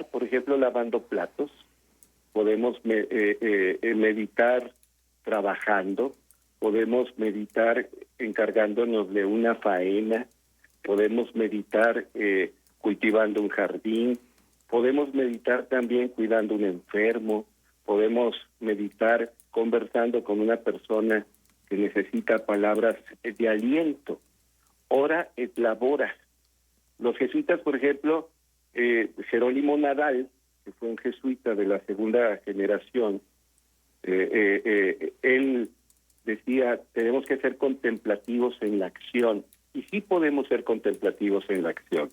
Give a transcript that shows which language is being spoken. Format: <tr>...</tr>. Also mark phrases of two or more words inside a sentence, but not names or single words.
<es>por ejemplo, lavando platos, podemos meditar trabajando, podemos meditar encargándonos de una faena, podemos meditar cultivando un jardín, podemos meditar también cuidando a un enfermo, podemos meditar conversando con una persona que necesita palabras de aliento.</es> <la>Ora et labora.</la> <es>Los jesuitas, por ejemplo, Jerónimo Nadal, que fue un jesuita de la segunda generación, él decía, tenemos que ser contemplativos en la acción, y sí podemos ser contemplativos en la acción.</es>